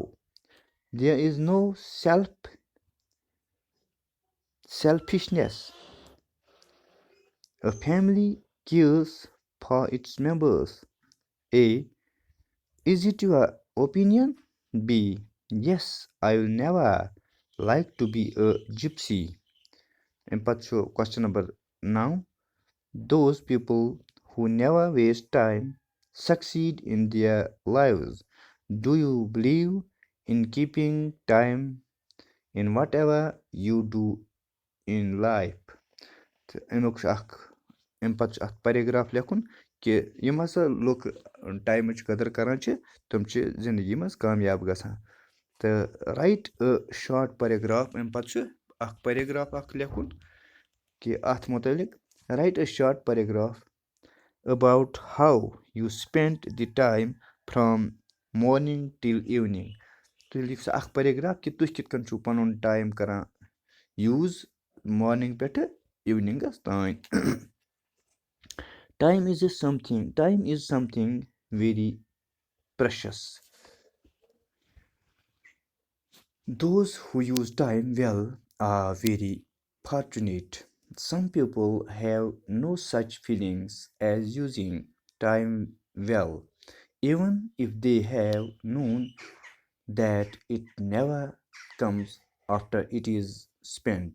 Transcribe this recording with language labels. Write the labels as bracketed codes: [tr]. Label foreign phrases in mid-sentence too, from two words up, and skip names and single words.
[en] There is no selfishness. A family cares for its members. A. Is it your opinion? B. Yes, I will never like to be a gypsy. [ks] اَمہِ پَتہٕ چھُ [en] question number 9. Those people who never waste time succeed in their lives. Do you believe in keeping time in whatever you do in life? [ks] تہٕ اَمیُک چھُ اَمہِ پَتہٕ چھُ اَتھ پیراگراف لیکھُن کہِ یِم ہسا لُکھ ٹایمٕچ قدٕر کران چھِ تِم چھِ زندگی منٛز کامیاب گژھان تہٕ [en] write short paragraph [ks] اَمہِ پَتہٕ چھُ اکھ پیراگراف اکھ لیکھُن کہِ اَتھ مُتعلِق [en] write a short paragraph about how you spent the time from morning till evening. [ks] تُہۍ لیکھِو سا اکھ پیراگراف کہِ تُہۍ کِتھ کٔنۍ چھُو پَنُن ٹایم کران [en] use morning [ks] پٮ۪ٹھٕ eveningَس تانۍ. [en] Time is something very precious. Those who use time well are very fortunate. Some people have no such feelings as using time well, even if they have known that it never comes after it is spent.